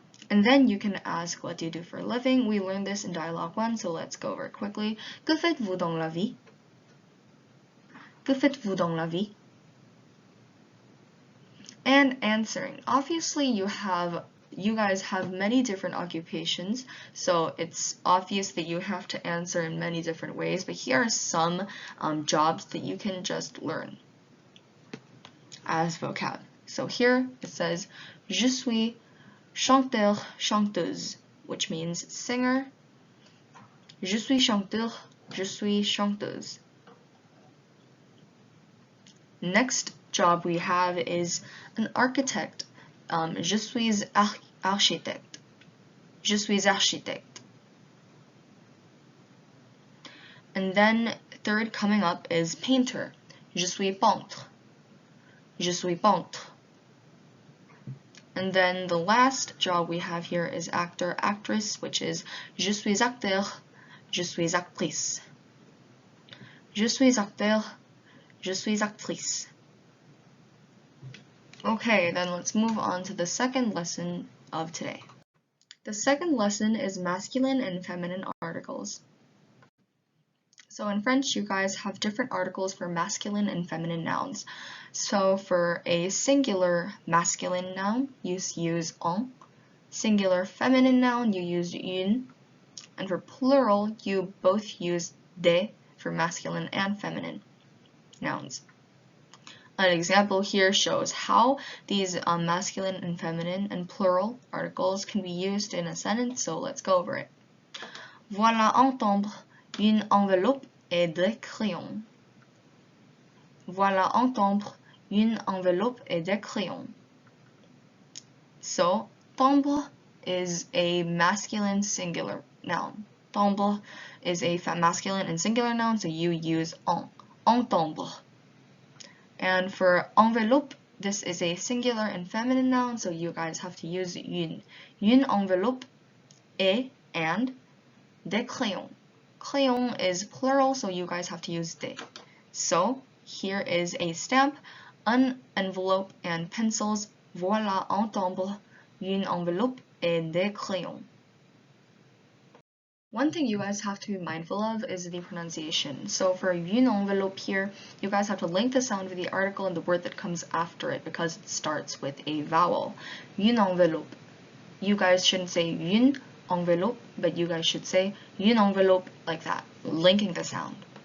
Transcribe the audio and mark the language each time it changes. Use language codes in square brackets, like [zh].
[en] And then you can ask, what do you do for a living? We learned this in Dialogue 1, so let's go over it quickly. [fr] Que faites-vous dans la vie? Que faites-vous dans la vie? [en] And answering. Obviously, you guys have many different occupations, so it's obvious that you have to answer in many different ways, but here are some jobs that you can just learn as vocab. So here it says, [fr] je suis chanteur, chanteuse, [en] which means singer. [fr] Je suis chanteur, je suis chanteuse. [en] Next job we have is an architect. [fr] Je suis architecte. Je suis architecte. [en] And then third coming up is painter. [fr] Je suis peintre. Je suis peintre. [en] And then the last job we have here is actor, actress, which is [fr] je suis acteur, je suis actrice. Je suis acteur, je suis actrice. [en] Okay, then let's move on to the second lesson of today. The second lesson is masculine and feminine articles. So in French, you guys have different articles for masculine and feminine nouns. So for a singular masculine noun, you use en. Singular feminine noun, you use une. And for plural, you both use de for masculine and feminine nouns. An example here shows how these masculine and feminine and plural articles can be used in a sentence, so let's go over it. [fr] Voilà un timbre, une enveloppe et des crayons. Voilà un timbre, une enveloppe et des crayons. [en] So, timbre is a masculine singular noun. Timbre is a masculine and singular noun, so you use un timbre. And for enveloppe, this is a singular and feminine noun, so you guys have to use une. [fr] Une enveloppe et and des crayons. [en] Crayon is plural, so you guys have to use des. So here is a stamp, an envelope, and pencils. [fr] Voilà un timbre, une enveloppe et des crayons. [en] One thing you guys have to be mindful of is the pronunciation. So for une envelope here, you guys have to link the sound of the article and the word that comes after it because it starts with a vowel. Une envelope. You guys shouldn't say une envelope, but you guys should say une envelope like that, linking the sound.